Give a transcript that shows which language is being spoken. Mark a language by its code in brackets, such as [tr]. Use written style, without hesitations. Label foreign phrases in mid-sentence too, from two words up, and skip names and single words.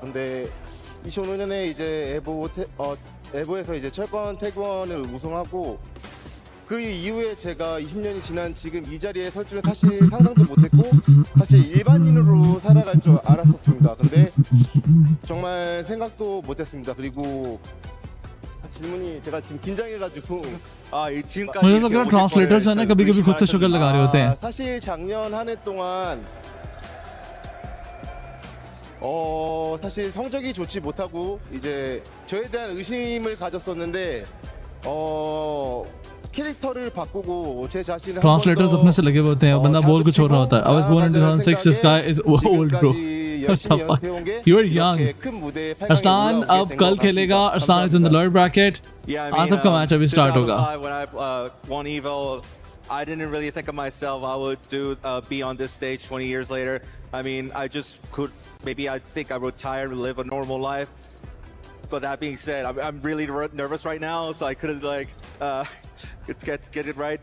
[ko] 근데 2005년에 이제 에보에서 이제 철권 태그원을 우승하고 그 이후에 제가 20년이 지난 지금 이 자리에 설 줄은 사실 상상도 못했고 사실 일반인으로 살아갈 줄 알았었습니다. 근데 정말 생각도 못했습니다. 그리고 질문이 제가 지금 긴장해가지고 지금까지 [hi] मुझे लग रहा है ट्रांसलेटर्स है ना कभी-कभी खुद से शुगर लगा रहे होते हैं. [ko] 사실 작년 한 해 동안 사실 성적이 좋지 못하고 이제 저에 대한 의심을 가졌었는데 캐릭터를 바꾸고 제 자신을 [hi] ट्रांसलेटर्स अपने से लगे हुए होते हैं बंदा बोल कुछ और रहा होता है. [en] I was born in 2006. This guy is old, bro. What the fuck? You're young. [hi] Arslan अब कल खेलेगा. [en] Arslan is in the lower bracket. [hi] आतिफ का मैच अभी स्टार्ट होगा. [en] When I won Evo, I didn't really think of myself I would be on this stage 20 years later. I mean, I just could, maybe I think I retire and live a normal life. But that being said, I'm really nervous right now, so I couldn't like get it right.